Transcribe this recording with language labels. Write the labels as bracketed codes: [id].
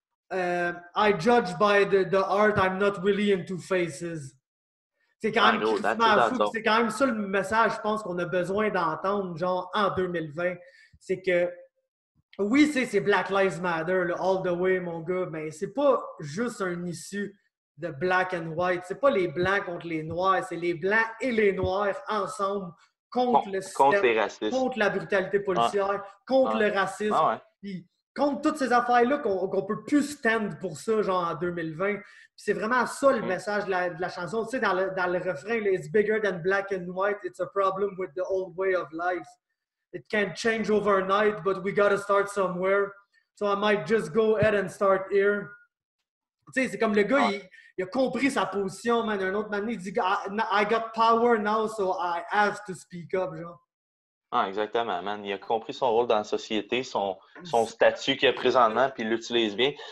[en] I judge by the art, I'm not really into faces. [fr] C'est quand même fou. C'est quand même ça le message, je pense, qu'on a besoin d'entendre, genre, en 2020. C'est que, oui, c'est Black Lives Matter, le [en] all the way, [fr] mon gars, mais c'est pas juste un issue de [en] black and white. [fr] C'est pas les blancs contre les noirs, c'est les blancs et les noirs ensemble contre le système, contre les racistes, contre la brutalité policière, contre le racisme. Puis, contre toutes ces affaires-là qu'on peut plus stand pour ça, genre en 2020. Puis c'est vraiment ça le message de la chanson. Tu sais, dans le refrain, là, [en] It's bigger than black and white. It's a problem with the old way of life. It can't change overnight, but we gotta start somewhere. So I might just go ahead and start here. [fr] Tu sais, c'est comme le gars, il a compris sa position, man. Un autre moment, il dit [en] I got power now, so I have to speak up, [fr] genre. Exactement, man. Il a compris son rôle dans la société, son statut qu'il a présentement, puis il l'utilise bien.